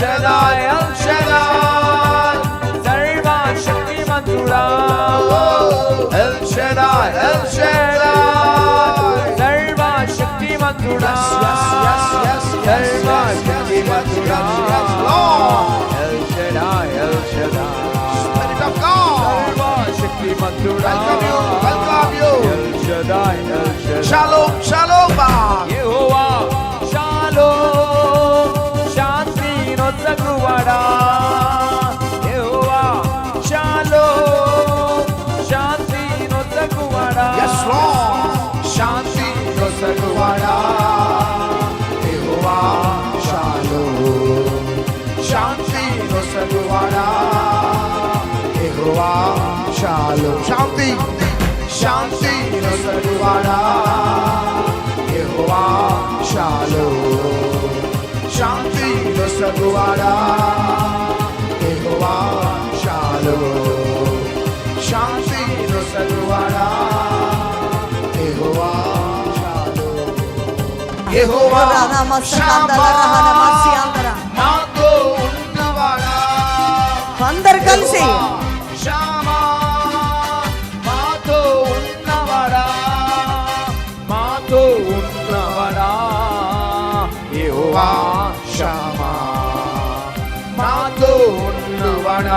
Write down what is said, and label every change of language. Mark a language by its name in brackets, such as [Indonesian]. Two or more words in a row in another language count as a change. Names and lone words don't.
[Telugu] షడాయ్ ఎల్ షడాయ్ సర్వశక్తిమంతుడా ఎల్ షడాయ్ ఎల్ షడాయ్ సర్వశక్తిమంతుడా సర్వశక్తిమంతుడా ఎల్ షడాయ్ ఎల్ షడాయ్ [English] Spirit of God, [Telugu] సర్వశక్తిమంతుడా [English] welcome you. [Telugu] ఎల్ షడాయ్ ఎల్ షడాయ్ Shalom, shalom. యెహోవా షాలోమ్ శాంతి నొసగువాడా యెహోవా షాలోమ్ శాంతి నొసగువాడా [English] Yes, Lord. [Telugu] శాంతి నొసగువాడా. Yehovah Shalom. శాంతి నొసగువాడా. Yehovah Shalom. Shanti. శాంతి నొసగువాడా. Yehovah Shalom. శాంతి నొసగువాడా. Yehovah Shalom. శాంతి నొసగువాడా. Yehovah Shalom. Yehovah Shammah. మాతో ఉన్నవాడా. అందరు కలిసి షామా మాతో ఉన్నవాడా మాతో ఉన్నవాడా యెహోవా షామా మాతో ఉన్నవాడా